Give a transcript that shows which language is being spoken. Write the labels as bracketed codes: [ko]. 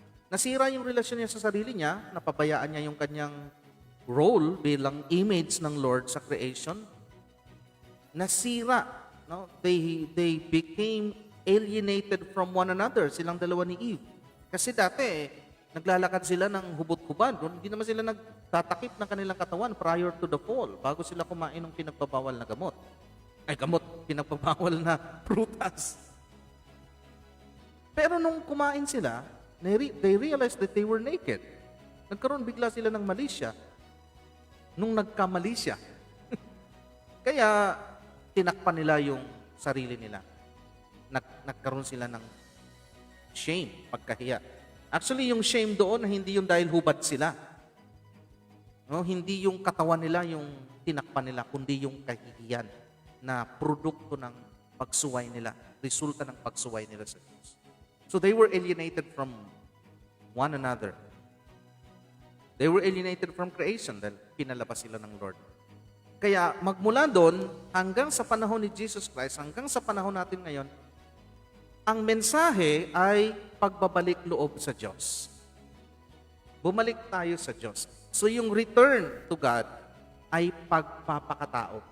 [tl] Nasira yung relasyon niya sa sarili niya, napabayaan niya yung kanyang role bilang image ng Lord sa creation. Nasira, no? [en] They became alienated from one another, [tl] silang dalawa ni [en] Eve. [tl] Kasi dati, naglalakad sila ng hubot-hubad. Hindi naman sila nagtatakip ng kanilang katawan [en] prior to the fall, [tl] bago sila kumain ng pinagbabawal na gamot. Pinagbabawal na prutas. Pero nung kumain sila, [en] they realized that they were naked. [tl] Nagkaroon bigla sila ng malisya. Nung nagkamalisya. Kaya, tinakpan nila yung sarili nila. Nagkaroon sila ng shame, pagkahiya. Actually, yung shame doon, hindi yung dahil hubad sila. No? Hindi yung katawan nila yung tinakpan nila, kundi yung kahihiyan na produkto ng pagsuway nila, resulta ng pagsuway nila sa Diyos. [en] So they were alienated from one another. They were alienated from creation [tl] dahil pinalabas sila ng Lord. Kaya magmula doon hanggang sa panahon ni Jesus Christ, hanggang sa panahon natin ngayon, ang mensahe ay pagbabalik loob sa Diyos. Bumalik tayo sa Diyos. So yung [en] return to God [tl] ay pagpapakatao.